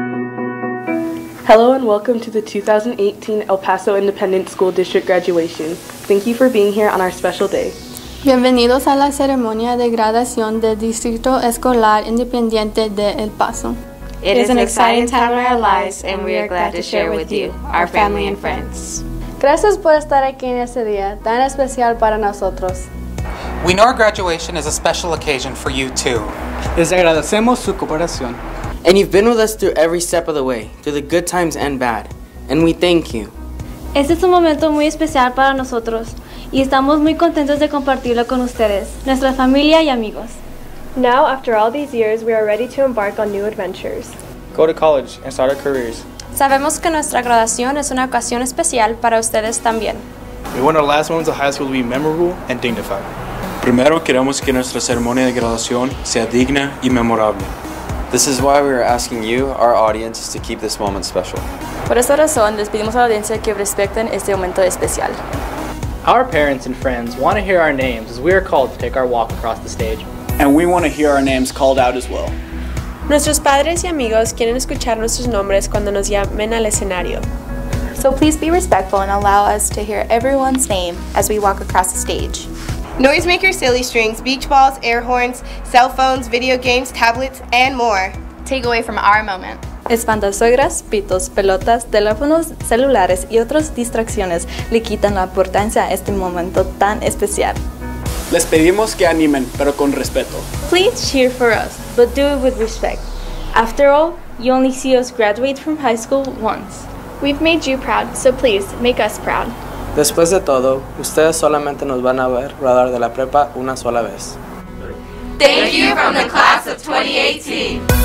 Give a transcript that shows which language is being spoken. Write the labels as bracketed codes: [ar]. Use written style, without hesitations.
[en] Hello and welcome to the 2018 El Paso Independent School District graduation. Thank you for being here on our special day. [es] Bienvenidos a la ceremonia de graduación del Distrito Escolar Independiente de El Paso. [en] It is an exciting time in our lives and we are glad to share with you, our family and friends. [es] Gracias por estar aquí en este día tan especial para nosotros. [en] We know our graduation is a special occasion for you too. [es] Les agradecemos su cooperación. [en] And you've been with us through every step of the way, through the good times and bad. And we thank you. [es] Este es un momento muy especial para nosotros y estamos muy contentos de compartirlo con ustedes, nuestra familia y amigos. [en] Now, after all these years, we are ready to embark on new adventures. Go to college and start our careers. [es] Sabemos que nuestra graduación es una ocasión especial para ustedes también. [en] We want our last moments of high school to be memorable and dignified. [es] Primero queremos que nuestra ceremonia de graduación sea digna y memorable. [en] This is why we are asking you, our audience, to keep this moment special. [es] Por esta razón, les pedimos a la audiencia que respeten este momento especial. [en] Our parents and friends want to hear our names as we are called to take our walk across the stage. And we want to hear our names called out as well. [es] Nuestros padres y amigos quieren escuchar nuestros nombres cuando nos llamen al escenario. [en] So please be respectful and allow us to hear everyone's name as we walk across the stage. Noisemakers, silly strings, beach balls, air horns, cell phones, video games, tablets, and more take away from our moment. [es] Espantasuegras, pitos, pelotas, teléfonos celulares y otras distracciones le quitan la importancia a este momento tan especial. Les pedimos que animen, pero con respeto. [en] Please cheer for us, but do it with respect. After all, you only see us graduate from high school once. We've made you proud, so please make us proud. [es] Después de todo, ustedes solamente nos van a ver graduar de la prepa una sola vez. [en] Thank you from the class of 2018.